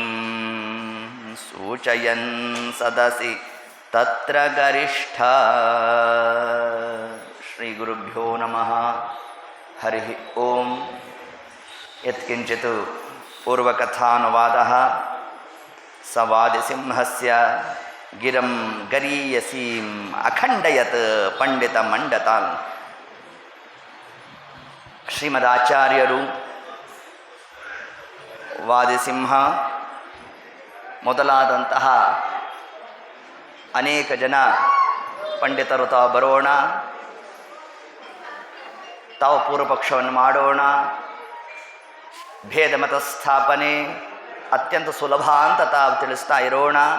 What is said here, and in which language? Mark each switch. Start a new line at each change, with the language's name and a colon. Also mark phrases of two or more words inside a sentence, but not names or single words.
Sanskrit: सूचयन् सदसि तत्र गरिष्ठा श्रीगुरुभ्यो नमः हरिः ओಂ यत्किञ्चित् पूर्वकथानुवादः स वादिसिंहस्य गिरं गरीयसीम् अखण्डयत् ಪಂಡಿತಮಂಡತಾನ್.
Kannada: ಶ್ರೀಮದಾಚಾರ್ಯರು ವಾದಿಸಿಂಹ ಮೊದಲಾದಂತಹ ಅನೇಕ ಜನ ಪಂಡಿತರು ತಾವು ಬರೋಣ, ತಾವು ಪೂರ್ವಪಕ್ಷವನ್ನು ಮಾಡೋಣ, ಭೇದ ಮತ ಸ್ಥಾಪನೆ ಅತ್ಯಂತ ಸುಲಭ ಅಂತ ತಾವು ತಿಳಿಸ್ತಾ ಇರೋಣ.